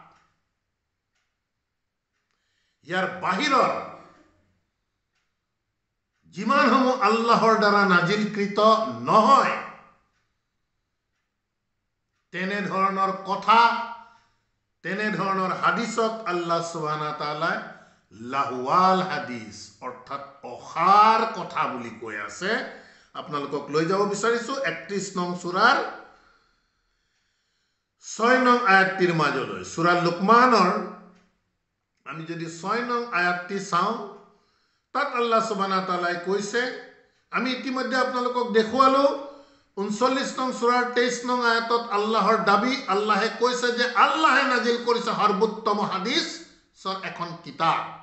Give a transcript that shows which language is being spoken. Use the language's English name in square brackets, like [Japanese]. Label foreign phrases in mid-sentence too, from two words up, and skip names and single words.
[Assamese] ইয়াৰ বাহিৰৰ যিমানসমূহ আল্লাহৰ দ্বাৰা নাজিলকৃত নহয় তেনে ধৰণৰ কথা তেনে ধৰণৰ হাদিসক [Arabic] الله سبحانه وتعالى لهو الحديث [Assamese] অৰ্থাৎ অসাৰ কথা বুলি কৈ আছে আপোনালোকক লৈ যাব বিচাৰিছো 31 নং সূৰাৰ 6 নং আয়াতটিৰ মাজলৈ সূৰা লুকমানৰ আমি যদি 6 নং আয়াতটি চাওঁ তাত [Arabic] الله سبحانه تعالى [Assamese] কৈছে আমি ইতিমধ্যে আপোনালোকক দেখুৱালো 39 নং সূৰাৰ 23 নং আয়াতত আল্লাহৰ দাবী আল্লাহে কৈছে যে আল্লাহে নাজিল কৰিছে সৰ্বোত্তম হাদিছৰ এখন কিতাপ